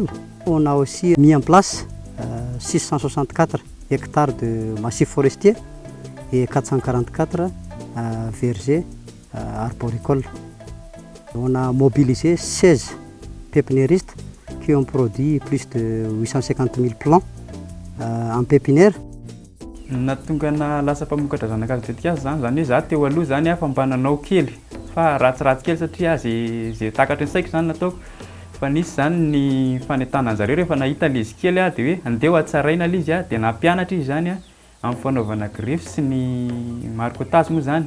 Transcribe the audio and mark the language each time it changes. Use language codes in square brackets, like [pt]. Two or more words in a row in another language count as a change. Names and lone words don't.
[fr] On a aussi mis en place 664 hectares de massifs forestiers et 444 vergers arboricoles. On a mobilisé 16 pépiniéristes qui ont produit plus de 850 000 plants en pépinière. [mg] Nahatonga nalasa mpamokatra zanak'azy tetika azy zany hoe za teo aloha zany fa mba nanao kely fa ratsiratsy kely satria zay takatra ny saiko zany nataoko fa nisy zany ny fanentanana zareo rehefa nahita lizy kely dia hoe andeha hatsaraina lizy dia nampianatra izy zany amin'ny fanaovana grefy sy ny marikotasy moa zany.